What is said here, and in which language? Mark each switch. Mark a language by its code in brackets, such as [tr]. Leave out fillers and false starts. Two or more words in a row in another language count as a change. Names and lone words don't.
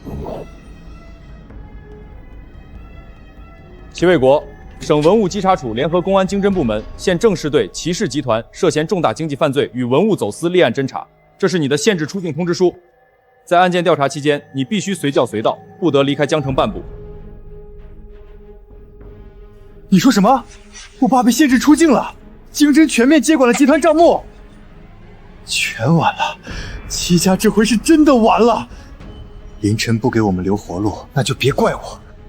[zh] 齊衛國，省文物稽查處聯合公安經偵部門現正式對齊氏集團涉嫌重大經濟犯罪與文物走私立案偵查。這是你的限制出境通知書，在案件調查期間，你必須隨叫隨到，不得離開江城半步。你說什麼？我爸被限制出境了，經偵全面接管了集團賬目，全完了，齊家這回是真的完了。凌晨不給我們留活路，那就別怪我。